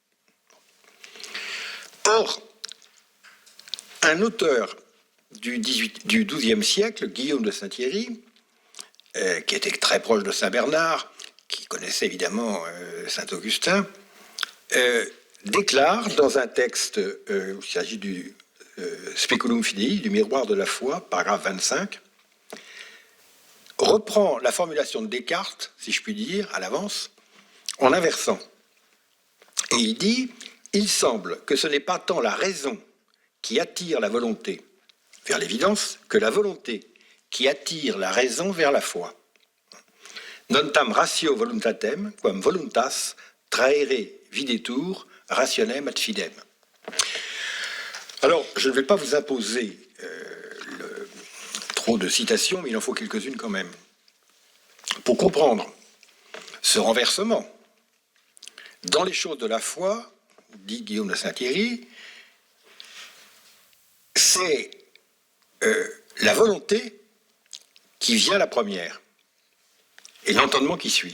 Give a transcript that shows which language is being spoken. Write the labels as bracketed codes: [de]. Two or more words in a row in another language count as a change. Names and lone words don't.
[fr] Or, un auteur du XIIe siècle, Guillaume de Saint-Thierry, qui était très proche de Saint-Bernard, qui connaissait évidemment Saint-Augustin, déclare dans un texte, il s'agit du Speculum Fidei, du miroir de la foi, paragraphe 25, reprend la formulation de Descartes, si je puis dire, à l'avance, en inversant. Et il dit, il semble que ce n'est pas tant la raison qui attire la volonté vers l'évidence que la volonté qui attire la raison vers la foi. [la] Non tam ratio voluntatem, quam voluntas traere videtur rationem ad fidem. [fr] Alors, je ne vais pas vous imposer trop de citations, mais il en faut quelques-unes quand même. Pour comprendre ce renversement, dans les choses de la foi, dit Guillaume de Saint-Thierry, c'est la volonté qui vient la première et l'entendement qui suit.